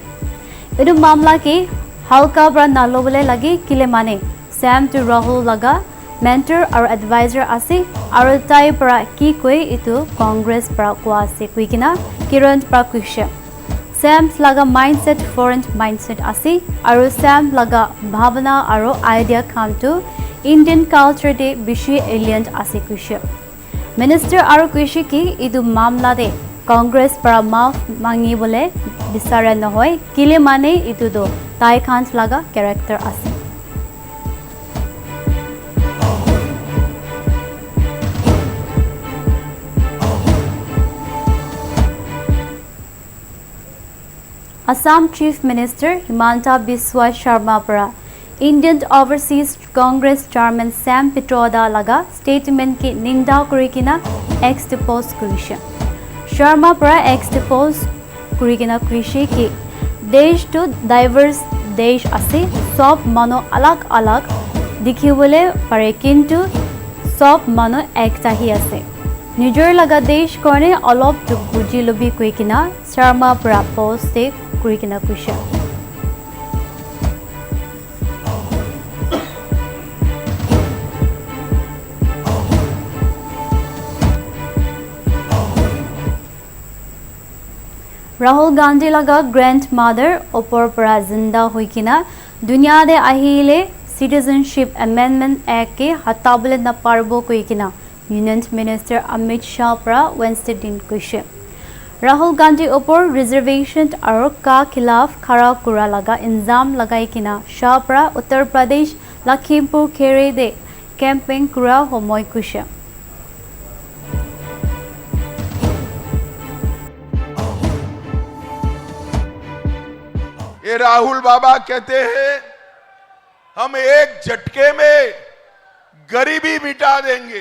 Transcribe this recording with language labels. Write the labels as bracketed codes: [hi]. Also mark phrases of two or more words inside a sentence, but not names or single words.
[nag] Edu mamla ke halka para nalobole lagi kile mane Sam to Rahul laga [en] mentor or advisor [nag] ase aru tai para ki koi itu Congress para kwa ase kui kina Kiran para kushi. Sam laga mindset [en] foreign mindset [nag] ase aru Sam laga bhavana aru idea khan to [en] Indian culture [nag] de bishi alien ase kushi. Minister aru kushi ki idu mamla de Congress para maaf mangi bole bisara nohoy kile mane itu do tai khan laga character ase. Assam Chief Minister Himanta Biswa Sharma para Indian Overseas Congress Chairman Sam Pitroda laga statement ki ninda kurikina ex-depose kurisha. Sharma para ex-depose kurikina kurishi ki desh to diverse desh ase sob mano alag dikhibole pare kintu sob mano ekta hi ase. Nijor laga desh kone olop to buji lobi kuikina Sharma para post te kurikina kusha. Rahul Gandhi laga grandmother opor para zinda huikina dunia de ahile Citizenship Amendment Act ke hatabule na parbo kuikina [en] Union Minister [nag] Amit Shah para Wednesday din kusha. Rahul Gandhi opor reservation aru ka khilaf khara kura laga inzam lagai kina Shah para Uttar Pradesh Lakhimpur Khere de campaign kura homoy kusha. [hi] ये राहुल बाबा कहते हैं हम एक झटके में गरीबी मिटा देंगे।